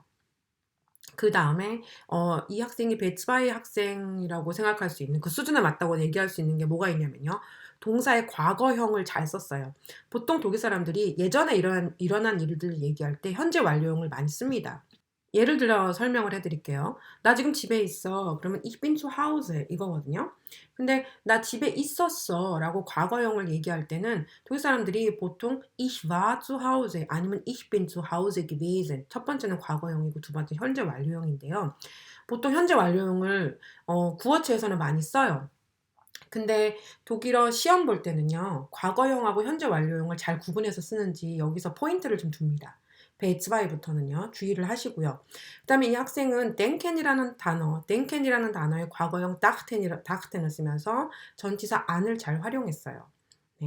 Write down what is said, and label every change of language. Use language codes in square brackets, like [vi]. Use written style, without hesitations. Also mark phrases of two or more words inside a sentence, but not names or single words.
[ko] 그 다음에 이 학생이 베츠바이 학생이라고 생각할 수 있는 그 수준에 맞다고 얘기할 수 있는 게 뭐가 있냐면요. 동사의 과거형을 잘 썼어요. 보통 독일 사람들이 예전에 일어난 일들을 얘기할 때 현재 완료형을 많이 씁니다. 예를 들어 설명을 해드릴게요. 나 지금 집에 있어. 그러면 [de] ich bin zu Hause [ko] 이거거든요. 근데 나 집에 있었어 라고 과거형을 얘기할 때는 독일 사람들이 보통 [de] ich war zu Hause [ko] 아니면 [de] ich bin zu Hause gewesen. [ko] 첫 번째는 과거형이고 두 번째 현재 완료형인데요. 보통 현재 완료형을 구어체에서는 많이 써요. 근데 독일어 시험 볼 때는요. 과거형하고 현재 완료형을 잘 구분해서 쓰는지 여기서 포인트를 좀 둡니다. 베이츠바이부터는요. 주의를 하시고요. 그다음에 이 학생은 denken이라는 단어의 과거형 dachten을 쓰면서 전치사 an을 잘 활용했어요. 네.